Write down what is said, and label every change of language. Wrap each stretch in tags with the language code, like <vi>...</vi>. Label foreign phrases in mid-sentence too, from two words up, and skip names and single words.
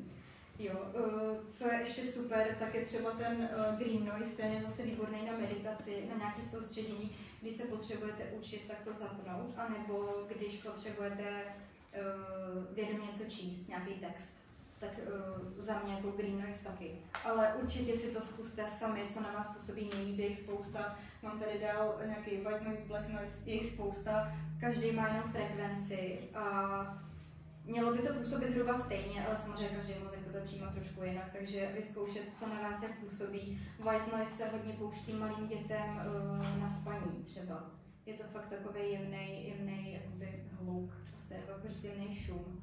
<cs>Jo, co je ještě super, tak je třeba ten</cs> <en>green noise,</en> <cs>ten je zase výborný na meditaci, na nějaké soustředění, když se potřebujete učit, tak to zapnout, anebo když potřebujete vědomě něco číst, nějaký text, tak za mě jako</cs> <en>green noise</en> <cs>taky. Ale určitě si to zkuste sami, co na vás působí nejlíp, je jich spousta. Mám tady dál nějaký</cs> <en>white noise, black noise,</en> <cs>je jich spousta, každý má jenom frekvenci a mělo by to působit zhruba stejně, ale samozřejmě každý mozek to přijímá trošku jinak, takže vyzkoušet, co na vás jak působí.</cs> <en>White noise</en> <cs>se hodně pouští malým dětem na spaní třeba. Je to fakt takový jemný jakoby hluk, asi jako jemný šum.</cs>